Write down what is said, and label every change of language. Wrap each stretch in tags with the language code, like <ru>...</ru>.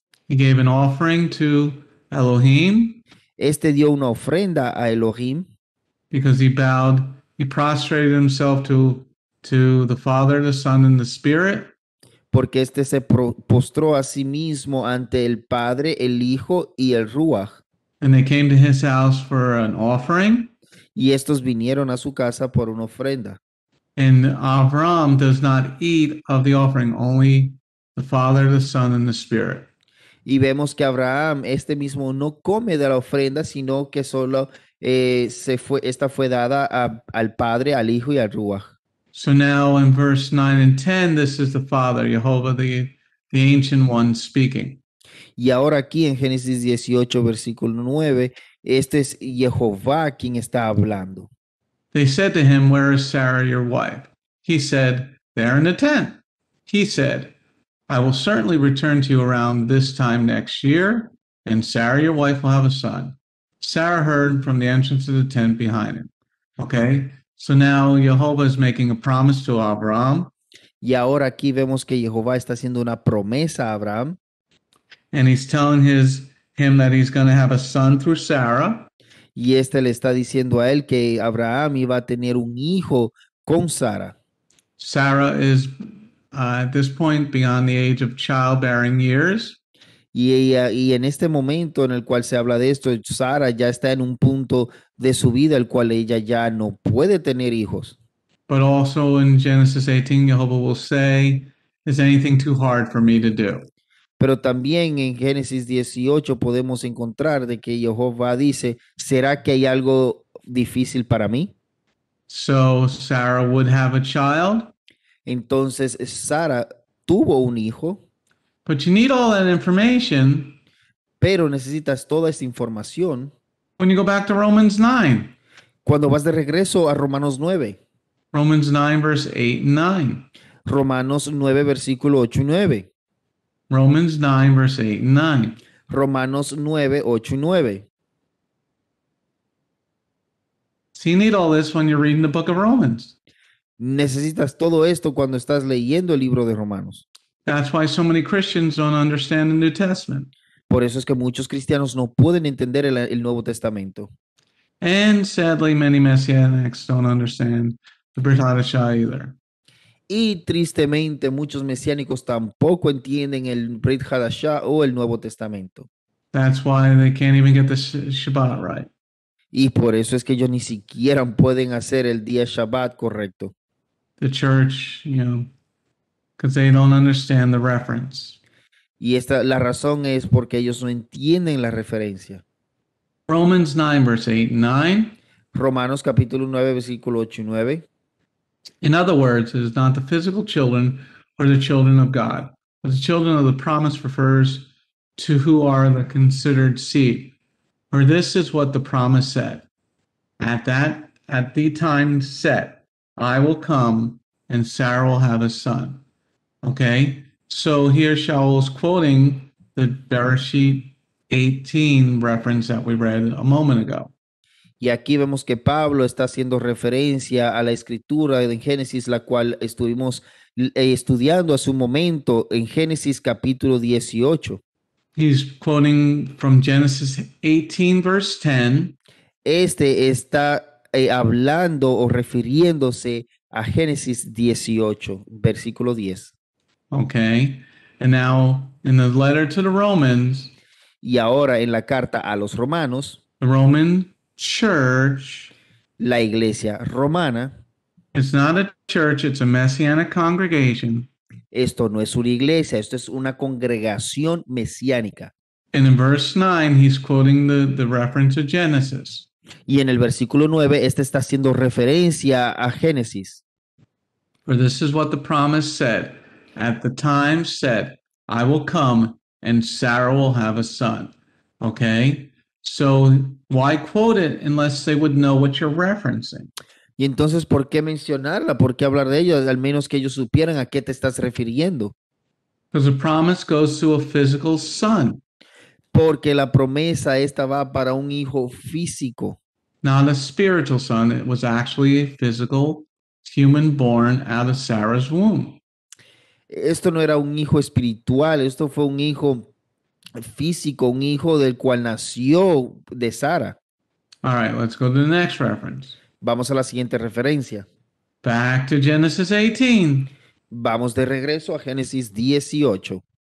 <en>He gave an offering to Elohim</en> <es>Este dio una ofrenda a Elohim</es> <en>because he prostrated himself to the Father, the Son, and the Spirit.</en> <es>porque este se postró a sí mismo ante el Padre, el Hijo y el Ruach.</es> <en>And they came to his house for an offering.</en> <es>Y estos vinieron a su casa por una ofrenda.</es> <en>And Abraham does not eat of the offering, only the Father, the Son, and the Spirit.</en> <es>Y vemos que Abraham, este mismo, no come de la ofrenda, sino que solo esta fue dada al Padre, al Hijo y al Ruach.</es> <en>So now in verse 9 and 10, this is the Father, Jehovah, the Ancient One, speaking.</en> <es>Y ahora aquí en Génesis 18, versículo 9, este es Jehová quien está hablando.</es> <en>They said to him, "Where is Sarah, your wife?" He said, "There in the tent." He said, "I will certainly return to you around this time next year, and Sarah, your wife, will have a son." Sarah heard from the entrance of the tent behind him. Okay, so now Jehovah is making a promise to Abraham.</en> <es>Y ahora aquí vemos que Jehová está haciendo una promesa a Abraham</es> <en>and he's telling him that he's going to have a son through Sarah.</en> <es>y este le está diciendo a él que Abraham iba a tener un hijo con Sara.</es> <en>Sarah is at this point beyond the age of childbearing years.</en> <es>Y en este momento en el cual se habla de esto, Sara ya está en un punto de su vida el cual ella ya no puede tener hijos.</es> <en>But also in Genesis 18, Jehovah will say, is anything too hard for me to do?</en> <es>Pero también en Génesis 18 podemos encontrar de que Jehová dice, ¿será que hay algo difícil para mí?</es> <en>So Sarah would have a child,</en> <es>Entonces Sara tuvo un hijo,</es> <en>but you need all that information</en> <es>pero necesitas toda esta información</es> <en>when you go back to Romans 9.</en> <es>cuando vas de regreso a Romanos 9.</es> <en>Romans 9, verse 8 and 9.</en> <es>Romanos 9, versículo 8 y 9.</es> <en>Romans 9, verse 8 and 9.</en> <es>Romanos 9, 8 y 9.</es> <en>So you need all this when you're reading the book of Romans.</en> <es>Necesitas todo esto cuando estás leyendo el libro de Romanos.</es> <en>That's why so many Christians don't understand the New Testament.</en> <es>Por eso es que muchos cristianos no pueden entender el Nuevo Testamento.</es> <en>And sadly, many Messianics don't understand the Brit Hadashah either.</en> <es>Y tristemente muchos mesiánicos tampoco entienden el Brit Hadashah o el Nuevo Testamento.</es> <en>That's why they can't even get the Shabbat right.</en> <es>Y por eso es que ellos ni siquiera pueden hacer el día Shabbat correcto.</es> <en>The church, because they don't understand the reference.</en> <es>Y la razón es porque ellos no entienden la referencia.</es> <en>Romans 9, verse 8 and 9.</en> <es>Romanos capítulo 9, versículo 8 y 9.</es> <en>In other words, it is not the physical children or the children of God, but the children of the promise refers to who are the considered seed. For this is what the promise said. At the time set, I will come and Sarah will have a son. Okay? So here Shaul is quoting the Bereshit 18 reference that we read a moment ago.</en> <es>Y aquí vemos que Pablo está haciendo referencia a la escritura de Génesis, la cual estuvimos estudiando hace un momento en Génesis capítulo 18.</es> <en>He's quoting from Genesis 18, verse 10.</en> <es>Este está hablando o refiriéndose a Génesis 18, versículo 10.</es> <en>Okay. And now in the letter to the Romans,</en> <es>Y ahora en la carta a los romanos,</es> <en>the Roman church,</en> <es>la iglesia romana,</es> <en>it's not a church, it's a messianic congregation.</en> <es>esto no es una iglesia, esto es una congregación mesiánica.</es> <en>And in verse 9, he's quoting the reference to Genesis.</en> <es>Y en el versículo 9, este está haciendo referencia a Génesis.</es> <en>For this is what the promise said. At the time said, I will come and Sarah will have a son. Okay? So why quote it unless they would know what you're referencing?</en> <es>Y entonces, ¿por qué mencionarla? ¿Por qué hablar de ello? Al menos que ellos supieran a qué te estás refiriendo.</es> <en>Because the promise goes to a physical son,</en> <es>Porque la promesa esta va para un hijo físico,</es> <en>not a spiritual son. It was actually a physical human born out of Sarah's womb.</en> <es>Esto no era un hijo espiritual, esto fue un hijo físico, un hijo del cual nació de Sara.</es> <en>All right, let's go to the next reference.</en> <es>Vamos a la siguiente referencia.</es> <en>Back to Genesis 18.</en> <es>Vamos de regreso a Génesis 18.</es>